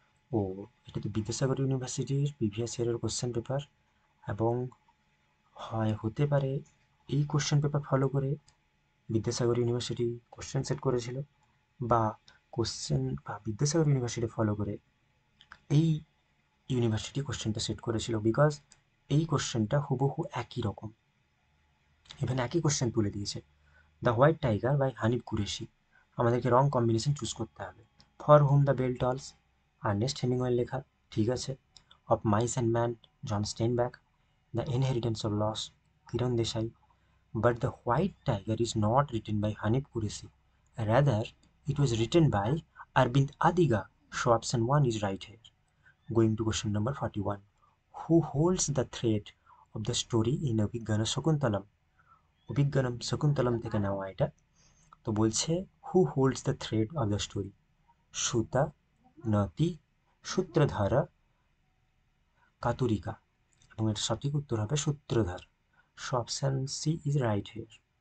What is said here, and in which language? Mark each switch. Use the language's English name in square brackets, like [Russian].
[Bangla] ও, এটা তো বিদ্যাসাগর ইউনিভার্সিটির প্রিভিয়াস ইয়ারের কোশ্চেন পেপার, এবং হতে পারে এই কোশ্চেন পেপার ফলো করে বিদ্যাসাগর ইউনিভার্সিটি কোশ্চেন সেট করেছিল, বা বিদ্যাসাগর ইউনিভার্সিটি ফলো করে এই ইউনিভার্সিটি কোশ্চেনটা সেট করেছিল, বিকজ এই কোশ্চেনটা হুবহু একই রকম, ইভেন একই কোশ্চেন তুলে দিয়েছে। The white tiger by Hanif Qureshi. আমাদেরকে রং কম্বিনেশন চুজ করতে হবে। For hmm the bell টলস, Ernst হেমিংওয়ের লেখা, ঠিক আছে। [English] Of mice and man, John Steinbeck. The inheritance of loss, Kiran Desai. But the White Tiger is not written by Hanif Qureshi. Rather, it was written by Arvind Adiga. So option 1 is right here. Going to question number 41. Who holds the thread of the story in Abhiggana Shakuntalam? [Bangla] Abhijnanam Shakuntalam থেকে নেওয়া এটা। তো বলছে [English] Who holds the thread of the story? [Bangla] সুতা, নতি, সূত্রধারা, কাতুরিকা। এবং এর সঠিক উত্তর হবে সূত্রধার। [English] So option C is right here.